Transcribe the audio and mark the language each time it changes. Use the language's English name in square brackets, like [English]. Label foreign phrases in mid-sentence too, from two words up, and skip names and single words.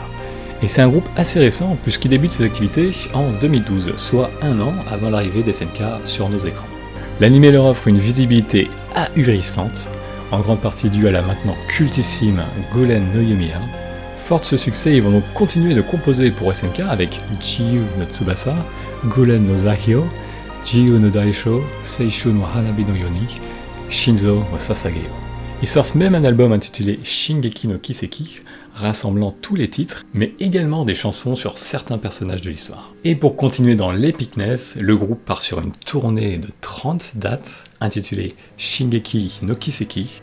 [French] Et c'est un groupe assez récent puisqu'il débute ses activités en 2012, soit un an avant l'arrivée d'SNK sur nos écrans. L'anime leur offre une visibilité ahurissante, en grande partie due à la maintenant cultissime Golden no Yomiya. Fort de ce succès, ils vont donc continuer de composer pour SNK avec Jiu no Tsubasa, Golen no Zahyo, Jiu no Daisho, Seishu no Hanabi no Yoni, Shinzo no Sasageyo. Ils sortent même un album intitulé Shingeki no Kiseki, rassemblant tous les titres, mais également des chansons sur certains personnages de l'histoire. Et pour continuer dans l'épicness, le groupe part sur une tournée de 30 dates, intitulée Shingeki no Kiseki.